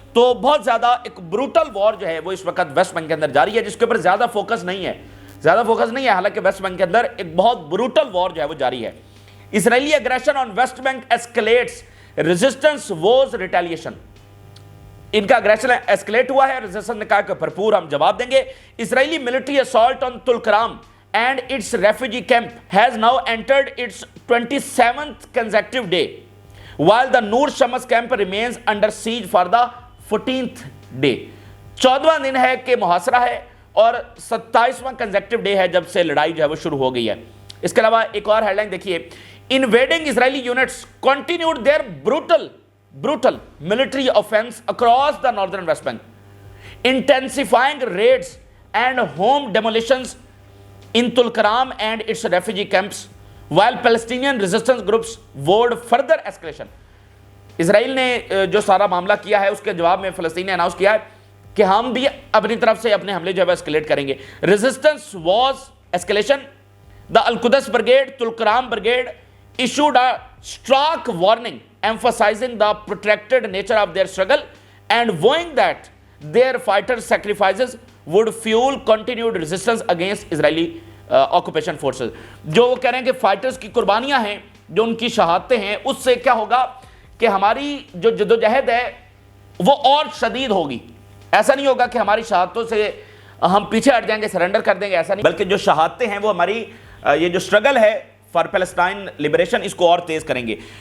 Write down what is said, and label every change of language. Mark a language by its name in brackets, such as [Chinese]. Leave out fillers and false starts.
[Urdu] تو بہت زیادہ ایک بروٹل وار جو ہے وہ اس وقت ویسٹ بینک کے اندر جاری ہے, جس کے اوپر زیادہ فوکس نہیں ہے, حالانکہ ویسٹ بینک کے اندر ایک بہت بروٹل وار جو ہے وہ جاری ہے. [English] Israeli aggression on West Bank escalates, resistance was retaliation. [Urdu] ان کا اگریشن ایسکلیٹ ہوا ہے, ریزسٹنس نے کہا کہ بھرپور ہم جواب دیں گے. [English] Israeli military assault on Tulkarm and its refugee camp has now entered its 27th consecutive day, while the Nur Shams camp remains under siege for the 14th day. [Urdu] 14واں دن ہے کہ محاصرہ ہے, اور 27واں کنزیکٹیو ڈے ہے جب سے لڑائی جو ہے وہ شروع ہو گئی ہے. اس کے علاوہ ایک اور ہیڈ لائن دیکھیے, [English] invading Israeli units continued their brutal military offense across the northern West Bank, intensifying raids and home demolitions in Tulkaram and its refugee camps, while Palestinian resistance groups vowed further escalation. [Urdu] اسرائیل نے جو سارا معاملہ کیا ہے اس کے جواب میں فلسطین نے اناؤنس کیا ہے کہ ہم بھی اپنی طرف سے اپنے حملے جو ہے اسکیلیٹ کریں گے. [English] Resistance was escalation. The Al-Quds Brigade, Tulkaram Brigade issued a stark warning emphasizing the protracted nature of their struggle and vowing that their fighters' sacrifices would fuel continued resistance against Israeli occupation forces. [Urdu] جو وہ کہہ رہے ہیں کہ fighters کی قربانیاں ہیں, جو ان کی شہادتیں ہیں, اس سے کیا ہوگا کہ ہماری جو جدوجہد ہے وہ اور شدید ہوگی. ایسا نہیں ہوگا کہ ہماری شہادتوں سے ہم پیچھے ہٹ جائیں گے, سرنڈر کر دیں گے, ایسا نہیں, بلکہ جو شہادتیں ہیں وہ ہماری یہ جو سٹرگل ہے [English] for Palestine liberation [Urdu] اس کو اور تیز کریں گے.